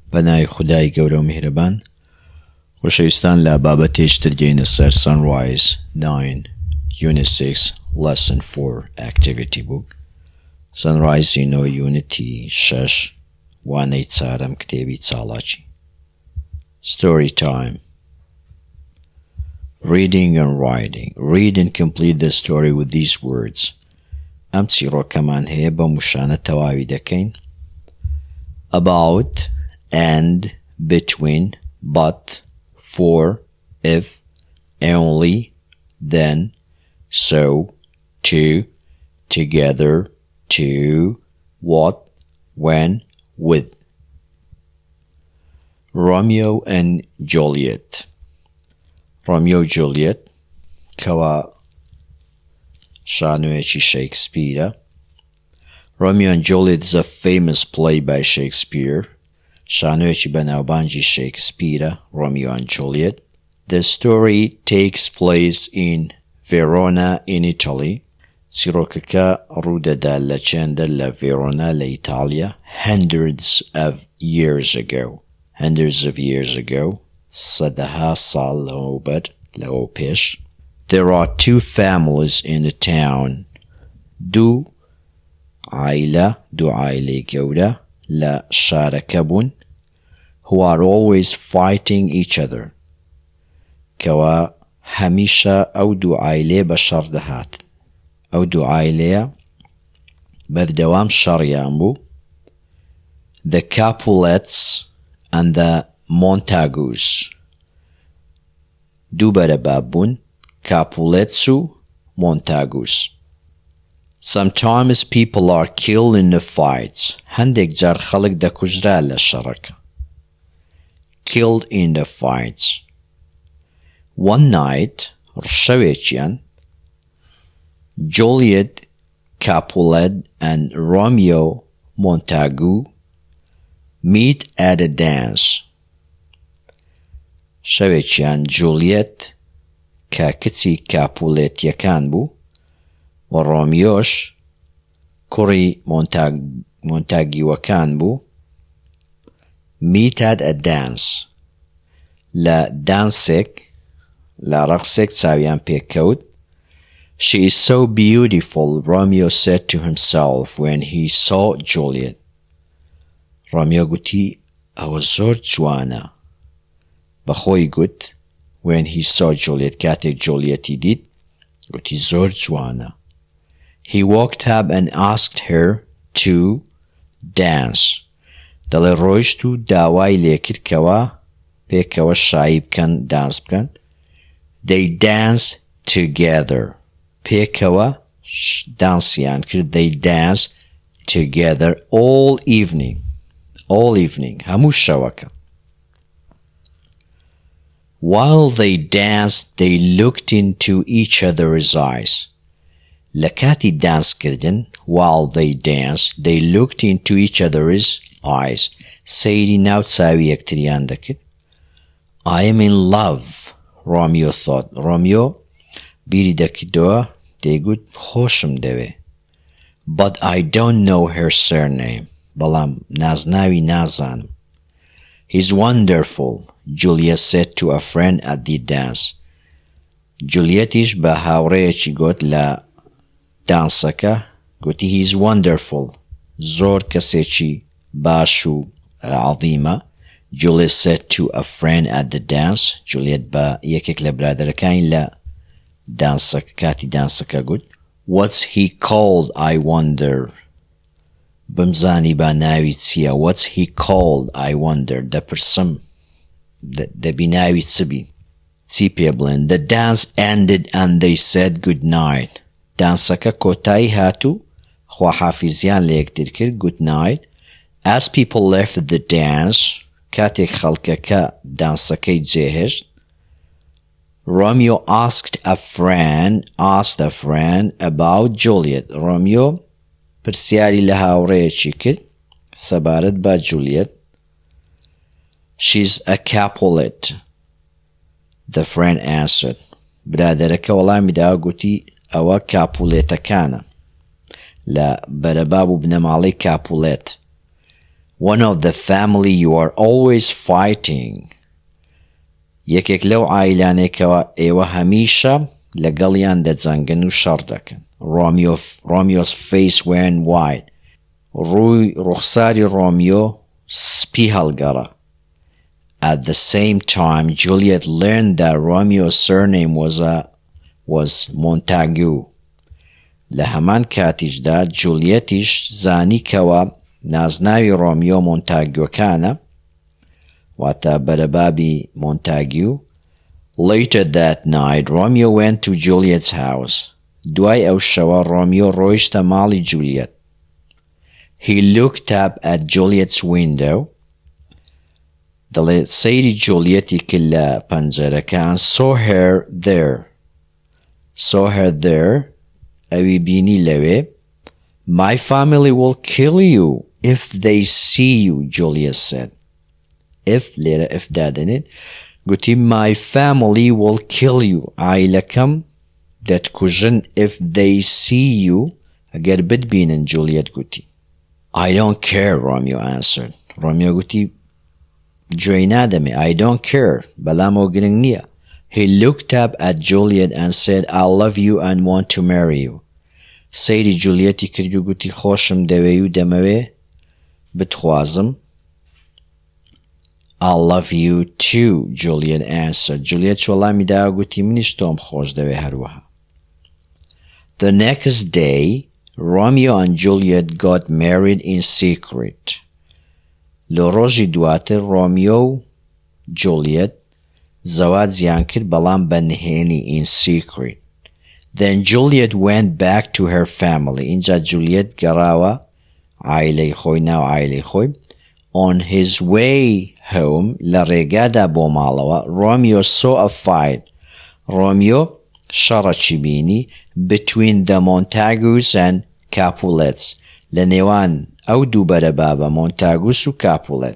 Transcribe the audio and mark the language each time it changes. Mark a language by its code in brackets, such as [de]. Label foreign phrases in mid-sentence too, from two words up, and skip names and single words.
[ckb] بەناوی خودای گەورە و میهرەبان. خۆشەویستان لە بابەتێکتر دێینە سەر Sunrise 9 Unit 6 Lesson 4 Activity Book. Sunrise 9 Unity 6 وانەی چارەم کتێبی چاڵاکی. [en] Story time. Reading and writing. Read and complete the story with these words. [ckb] ئەم چیرۆکەمان هەیە بە موشانە تەواوی دەکەین. [en] About, and, between, but, for, if, only, then, so, to, together, to, what, when, with. Romeo and Juliet. [ckb] Romeo and Juliet کەوا شانۆیەکی شێکسپیرە. [en] Romeo and Juliet is a famous play by Shakespeare. [ckb] شانۆیەکی بەناوبانگی شێکسپیرە. [en] Romeo and Juliet. The story takes place in Verona in Italy. [ckb] چیرۆکەکە ڕوودەدا لە چێندە لە ڤێرۆنا لە ئیتالیا. [en] Hundreds of years ago. Hundreds of years ago. [ckb] سەدەها ساڵ لەوبەر لەوە پێش. [en] There are two families in the town. [ckb] دوو عائلەی گەورە لە شارەکە بوون. [en] Who are always fighting each other. [ckb] کەوا هەمیشە ئەو دوو عائلێ بە شەڕ دەهات. ئەو دوو عائلەیە بەردەوام شەڕیان بوو. [en] The Capulets and the Montagus. [ckb] دوو بەرەباب بوون. Capulets و Montagus. [en] Sometimes people are killed in the fights. [ckb] هەندێک جار خەڵک دەکوژرا لە شەڕەکە. [en] Killed in the fights. One night, شەوێکیان, Juliet Capulet and Romeo Montagu meet at a dance. [ckb] شەوێکیان جولیەت کە کچی کاپولێتیەکان بوو و ڕۆمیۆش کوڕی مۆنتاگیوەکان بوو. [en] Meet at a dance. [ckb] لە دانسێک لە ڕەقسێک چاویان پێکەوت. [en] She is so beautiful, Romeo said to himself when he saw Juliet. [ckb] ڕۆمیۆ گوتی ئەوە زۆر جوانە. بەخۆی گوت [en] when he saw Juliet [ckb] کاتێک جولیەتی دیت گوتی زۆر جوانە. [en] He walked up and asked her to dance. [ckb] دەڵێ ڕۆیشت و داوای لێکردکەوە پێکەوە شایی بکەن دانس بکەن. [en] They danced together. [ckb] پێکەوە دانسیان کرد. [en] They danced together all evening. All evening. [ckb] هەموو شەوەکە. [en] While they danced, they looked into each other's eyes. [ckb] لە کاتی دانسکردن, [en] while they danced, they looked into each other's eyes. [ckb] سەیری ناو چاوی یەکتریان دەکرد. [en] I am in love, Romeo thought. [ckb] Romeo بیری دەکردەوە دەیگوت خۆشم دەوێ. [en] But I don't know her surname. [ckb] بەڵام نازناوی نازانم. [en] He's wonderful, Juliet said to a friend at the dance. [ckb] جولیەتیش بە هاوڕێیەکی گوت لە دانسەکە گوتی [en] he's wonderful. [ckb] زۆر کەسێکی باش و عەظیمە. [en] Juliet said to a friend at the dance. [ckb] Juliet بە یەکێک لە برادەرەکانی لە دانسەکە کاتی دانسەکە گوت [en] What's he called, I wonder. [ckb] بمزانی با ناوی چییە. [en] What's he called, I wonder. [ckb] دەپرسم دەبی ناوی چبی چی پێ بڵێن. [en] The dance ended and they said good night. [ckb] دانسەکە کۆتایی هاتوو خواحافیزیان لە یەکتر کرد. [en] Good night. As people left the dance, [ckb] کاتێک خەڵکەکە دانسەکەی جێهێشت, [en] Romeo asked a friend about Juliet. [ckb] Romeo پرسیاری لە هاوڕێیەکی کرد سەبارەت بە جولیەت. [en] She's a Capulet, the friend answered. [ckb] برادەرەکە وەڵامی داوە گوتی ئەوە کاپولێتەکانە لە بەرەباب و بنەماڵەی کاپولێت. [en] One of the family you are always fighting. [ckb] یەکێک لەو عائیلانێکەوە ئێوە هەمیشە لەگەڵیان دەجەنگن و شەڕ دەکەن. [en] Romeo's face went white. [ckb] ڕوخساری ڕۆمیۆ سپی هەڵگەڕا. [en] At the same time, Juliet learned that Romeo's surname was Montague. [ckb] لە هەمان کاتیشدا جولیەتیش زانی کەوە نازناوی ڕۆمیۆ مۆنتاگیۆکانە، واتە بەرەبابی مۆنتاگیو. [en] Later that night, Romeo went to Juliet's house. [ckb] دوای ئەو شەوە ڕۆمیۆ ڕۆیشتە ماڵی جولیەت. [en] He looked up at Juliet's window. [ckb] دەڵێت سەیری جولیەتی کرد لە پەنجەرەکان. [en] Saw her there. [ckb] ئەوی بینی لەوێ. [en] My family will kill you if they see you, Juliet said. If لێرە if [ckb] دادنێت. گوتی [en] my family will kill you. [ckb] عائیلەکەم دەتکوژن [en] if they see you. [ckb] ئەگەر بتبینن جولیەت گوتی. [en] I don't care, Romeo answered. [ckb] ڕۆمیۆ گوتی گوێی نادەمێ. [en] I don't care. [ckb] بەڵامەوە گرنگ نییە. [en] He looked up at Juliet and said, I love you and want to marry you. [ckb] سەیری جولیەتی کرد و گوتی خۆشم دەوێ و دەمەوێ بتخوازم. [en] I love you too, Juliet answered. [ckb] Juliet وەڵامی دا و گوتی منیش تۆم خۆش دەوێ هەروەها. [en] The next day, Romeo and Juliet got married in secret. [ckb] لە ڕۆژی دواتر ڕۆمیۆ و جولیەت زەواجیان کرد بەڵام بە نهێنی [en] in secret. Then Juliet went back to her family. [ckb] اینجا جولیەت گەڕاوە عائیلەی خۆی ناو عائیلەی خۆی. [en] On his way home [ckb] لە ڕێگادا بۆ ماڵەوە [en] Romeo saw a fight. [ckb] ڕۆمیۆ شەڕەکی بینی [en] between the Montagues and Capulets [ckb] لە نێوان ئەو دوو بەرەبابە مۆنتاگوس و کاپولەت.